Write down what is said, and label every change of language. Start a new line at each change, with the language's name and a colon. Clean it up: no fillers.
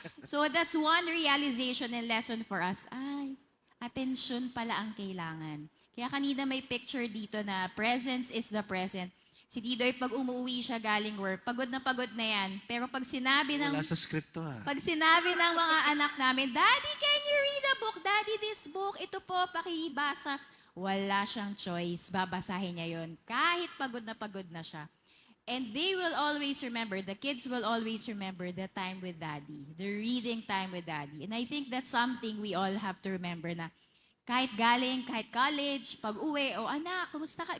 English: So that's one realization and lesson for us.
Filipino: Ay, attention pala ang kailangan. Kaya kanina may picture dito na
English: presence is the present.
Filipino: Si Didoy, pag umuwi siya galing work, pagod na yan. Pero pag sinabi ng Wala sa script to ha. pag sinabi ng mga anak namin, Daddy,
English: can you read a book? Daddy, this book,
Filipino: ito po, pakibasa. Wala siyang choice. Babasahin niya yon kahit pagod na siya.
English: And they will always remember, the kids will always remember the time with Daddy, the reading time with Daddy. And I think that's something we all have to remember
Filipino: na kahit galing, kahit college, pag uwi, anak, kumusta ka?